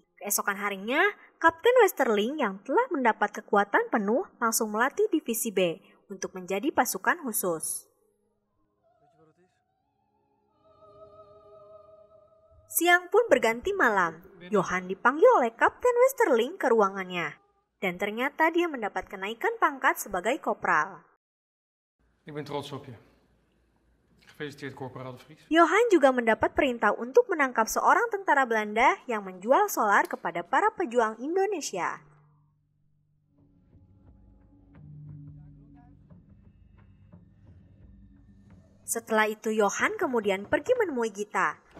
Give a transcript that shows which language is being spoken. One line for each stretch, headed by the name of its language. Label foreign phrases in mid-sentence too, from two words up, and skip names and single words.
Indonesian: Keesokan harinya, Kapten Westerling yang telah mendapat kekuatan penuh langsung melatih divisi B untuk menjadi pasukan khusus. Siang pun berganti malam. Johan dipanggil oleh Kapten Westerling ke ruangannya. Dan ternyata dia mendapat kenaikan pangkat sebagai kopral.
Dutch: Ik ben trots op je. Gefeliciteerd, Corporaal de Vries.
Indonesian: Johan juga mendapat perintah untuk menangkap seorang tentara Belanda yang menjual solar kepada para pejuang Indonesia. Setelah itu Johan kemudian pergi menemui Gita.